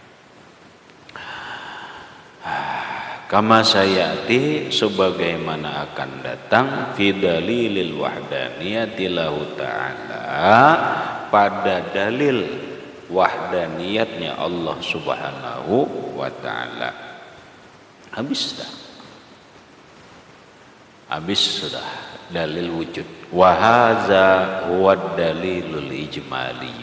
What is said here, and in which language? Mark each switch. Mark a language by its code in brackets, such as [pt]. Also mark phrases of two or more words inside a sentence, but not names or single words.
[ar] كما سيأتي, [id] sebagaimana akan datang [ar] في دليل الوحدانية له تعالى, [id] pada dalil wahdaniyatnya Allah [ar] سبحانه وتعالى. [id] Habis dah. Habis sudah dalil wujud. [ar] وهذا هو الدليل الإجمالي.